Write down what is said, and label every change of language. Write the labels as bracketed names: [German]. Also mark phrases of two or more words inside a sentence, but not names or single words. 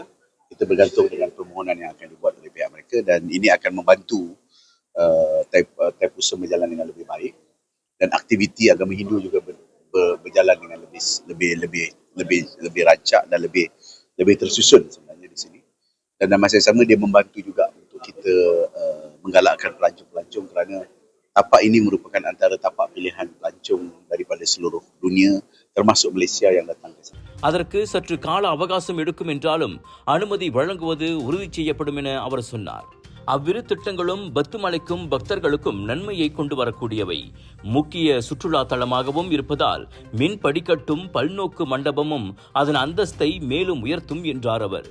[Malay] Kita bergantung dengan permohonan yang akan dibuat oleh pihak mereka dan ini akan membantu type usaha berjalan dengan lebih baik dan aktiviti agama Hindu juga berjalan dengan lebih rancak dan lebih tersusun sebenarnya di sini. Dan dalam masa yang sama dia membantu juga untuk kita menggalakkan pelancong-pelancong kerana tapak ini merupakan antara tapak pilihan pelancong daripada seluruh dunia termasuk Malaysia yang datang ke sana. [Tamil] அதற்கு சற்று கால அவகாசம் எடுக்கும் என்றாலும் அனுமதி வழங்குவது உறுதி செய்யப்படும் என அவர் சொன்னார். அவ்விரு திட்டங்களும் பத்துமலைக்கும் பக்தர்களுக்கும் நன்மையை கொண்டு வரக்கூடியவை. முக்கிய சுற்றுலா தலமாகவும் இருப்பதால் மின் படிக்கட்டும் பல்நோக்கு மண்டபமும் அதன் அந்தஸ்தை மேலும் உயர்த்தும் என்றார் அவர்.